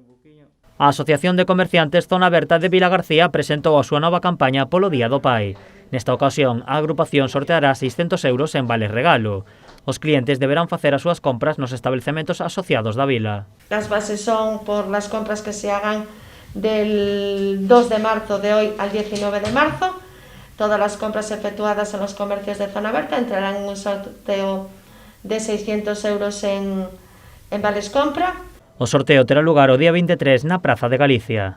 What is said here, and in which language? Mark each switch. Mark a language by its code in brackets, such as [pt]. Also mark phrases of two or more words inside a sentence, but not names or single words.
[gl] A Asociación de Comerciantes Zona Aberta de Vilagarcía presentou a súa nova campaña polo Día do Pai. Nesta ocasión, a agrupación sorteará 600 euros en vales regalo. Os clientes deberán facer as súas compras nos establecementos asociados da vila. [es] Las bases son por las compras que se hagan del 2 de marzo de hoy al 19 de marzo. Todas las compras efectuadas en los comercios de Zona Aberta entrarán en un sorteo de 600 euros en vales compra. [gl] O sorteo terá lugar o día 23 na Praza de Galicia.